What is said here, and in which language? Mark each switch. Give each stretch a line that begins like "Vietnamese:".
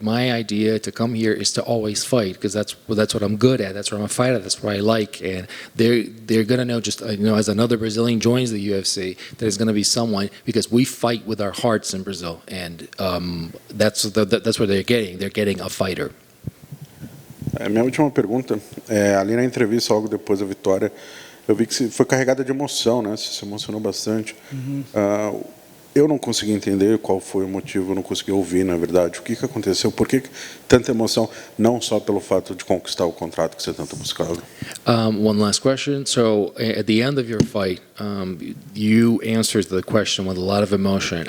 English: My idea to come here is to always fight, because that's what I'm good at. That's what I'm a fighter. That's what I like, and they're gonna know, just as another Brazilian joins the UFC, there's gonna be someone, because we fight with our hearts in Brazil, and that's what they're getting. They're getting a fighter.
Portuguese: Minha última pergunta, ali na entrevista, logo depois da vitória, eu vi que você foi carregada de emoção, né? Você se emocionou bastante. Eu não consegui entender qual foi o motivo, eu não consegui ouvir, na verdade. O que aconteceu? Por que tanta emoção? Não só pelo fato de conquistar o contrato que você tanto buscava.
English: One last question. So, at the end of your fight, you answered the question with a lot of emotion.